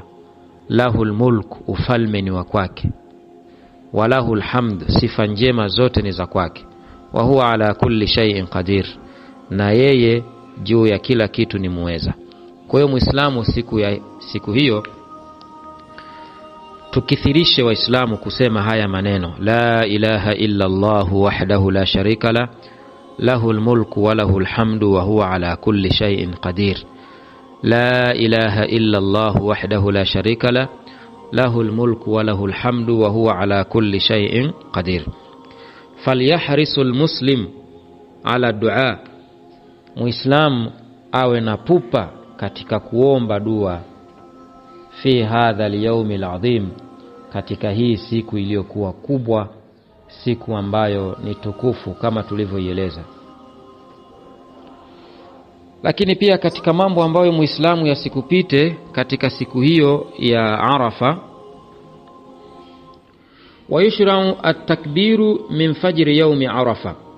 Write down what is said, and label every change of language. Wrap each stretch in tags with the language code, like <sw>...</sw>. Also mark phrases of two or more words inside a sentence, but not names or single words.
<ar>له الملك,</ar> <sw>ufalme ni wa kwake.</sw> <ar>وله الحمد,</ar> <sw>sifa njema zote ni za kwake.</sw> <ar>وهو على كل شيء قدير,</ar> <sw>na yeye juu ya kila kitu ni muweza. Kwa hiyo Muislamu siku hiyo tukithirishe Waislamu kusema haya maneno,</sw> <ar>لا إله إلا الله وحده لا شريك له له الملك وله الحمد وهو على كل شيء قدير. لا إله إلا الله وحده لا شريك له له الملك وله الحمد وهو على كل شيء قدير. فليحرص المسلم على الدعاء,</ar> <sw>Muislamu awe na pupa katika kuomba dua</sw> <ar>في هذا اليوم العظيم,</ar> <sw>katika hii siku iliyokuwa kubwa, siku ambayo ni tukufu kama tulivyoieleza. Lakini pia katika mambo ambayo Muislamu yasikupite katika siku hiyo ya Arafa,</sw> <ar>ويشرع التكبير من فجر يوم عرفة,</ar>